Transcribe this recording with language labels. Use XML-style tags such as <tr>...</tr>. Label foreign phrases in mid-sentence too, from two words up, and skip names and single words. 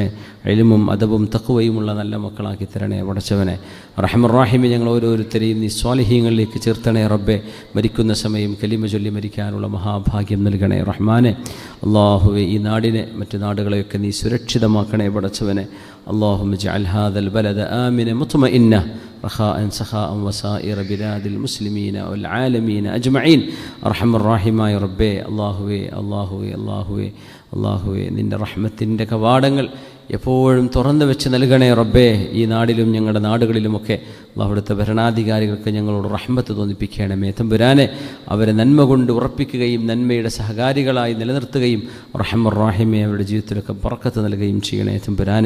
<ml>ഇൽമും അദബും തഖ്വയുമുള്ള നല്ല മക്കളാക്കി തരണേ പടച്ചവനെ. റഹ്മാനേ, ഞങ്ങൾ ഓരോരുത്തരെയും നീ സ്വാലിഹീങ്ങളിലേക്ക് ചേർത്തണേ റബ്ബേ. മരിക്കുന്ന സമയം കലിമ ചൊല്ലി മരിക്കാനുള്ള മഹാഭാഗ്യം നൽകണേ റഹ്മാനെ. അല്ലാഹുവേ, ഈ നാടിനെ മറ്റു നാടുകളെയൊക്കെ നീ സുരക്ഷിതമാക്കണേ പടച്ചവനെ.</ml> <ar>اللهم اجعل هذا البلد آمنا مطمئنا رخاء سخاء وسائر بلاد المسلمين والعالمين أجمعين. أرحم الراحمين يا ربي.</ar> <ml>അല്ലാഹുവേ, നിൻ്റെ റഹ്മത്തിൻ്റെ കവാടങ്ങൾ എപ്പോഴും തുറന്നു വെച്ച് നൽകണേ റബ്ബേ. ഈ നാടിലും ഞങ്ങളുടെ നാടുകളിലുമൊക്കെ അവിടുത്തെ ഭരണാധികാരികൾക്ക് ഞങ്ങളോട് റഹ്മത്ത് തോന്നിപ്പിക്കണമേ തമ്പുരാനെ. അവരെ നന്മ കൊണ്ട് ഉറപ്പിക്കുകയും നന്മയുടെ സഹകാരികളായി നിലനിർത്തുകയും റഹ്മാനേ, അവരുടെ ജീവിതത്തിലൊക്കെ ബർക്കത്ത് നൽകുകയും ചെയ്യണേ തമ്പുരാനെ.</ml>